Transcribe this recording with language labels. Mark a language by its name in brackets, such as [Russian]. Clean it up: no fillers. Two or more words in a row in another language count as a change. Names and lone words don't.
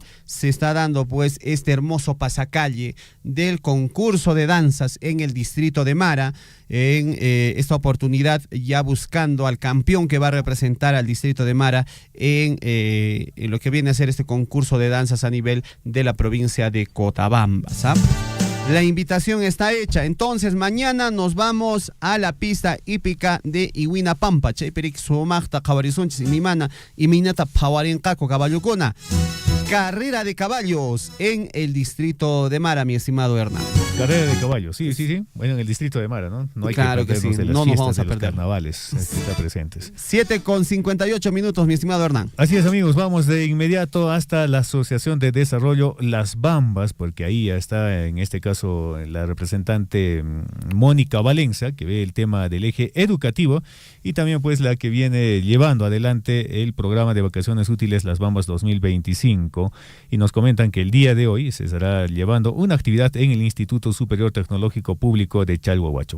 [Spanish] Se está dando pues este hermoso pasacalle del concurso de danzas en el distrito de Mara, en esta oportunidad ya buscando al campeón que va a representar al distrito de Mara en lo que viene a ser este concurso de danzas a nivel de la provincia de Cotabambas, ¿ah? La invitación está hecha. Entonces, mañana nos vamos a la pista hípica de Huinapampa. [Quechua] Chayperik sumachta kawarizunchis imimana iminata pawarinqaco caballucona. [Spanish] Carrera de caballos en el distrito de Mara, mi estimado Hernán. Carrera de caballos, sí. Bueno, en el distrito de Mara, ¿no? No hay claro que perdernos sí. de las no fiestas, nos vamos a de los perder. carnavales que están presentes. 7:58, mi estimado Hernán. Así es, amigos, vamos de inmediato hasta la Asociación de Desarrollo Las Bambas, porque ahí ya está, en este caso, la representante Mónica Valenza, que ve el tema del eje educativo, y también pues la que viene llevando adelante el programa de vacaciones útiles Las Bambas 2025, y nos comentan que el día de hoy se estará llevando una actividad en el Instituto Superior Tecnológico Público de Chalhuahuacho.